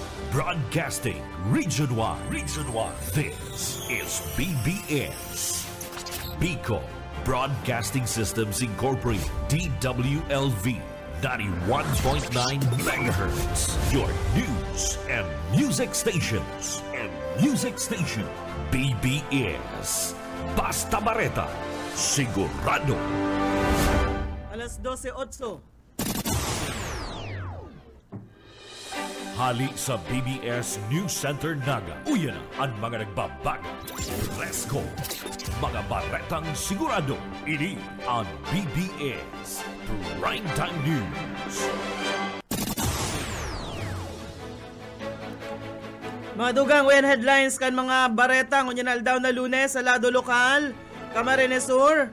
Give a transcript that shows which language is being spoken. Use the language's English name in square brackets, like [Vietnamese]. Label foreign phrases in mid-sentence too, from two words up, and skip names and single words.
[English] Broadcasting Region 1. Region 1. This is BBS. Bicol Broadcasting Systems Incorporated. DWLV. 91.9 megahertz. Your news and music stations. [Bikol] BBS. Basta Bareta. Sigurado. Alas 12:08. Hali sa BBS News Center Naga. Uyan ang mga nagbabaga. [English] Let's go. [Bikol] Mga baretang sigurado. Ini ang BBS Primetime News. Mga dugang wayan headlines kan mga bareta ngunyan aldaw na Lunes sa lado lokal, Camarines Sur.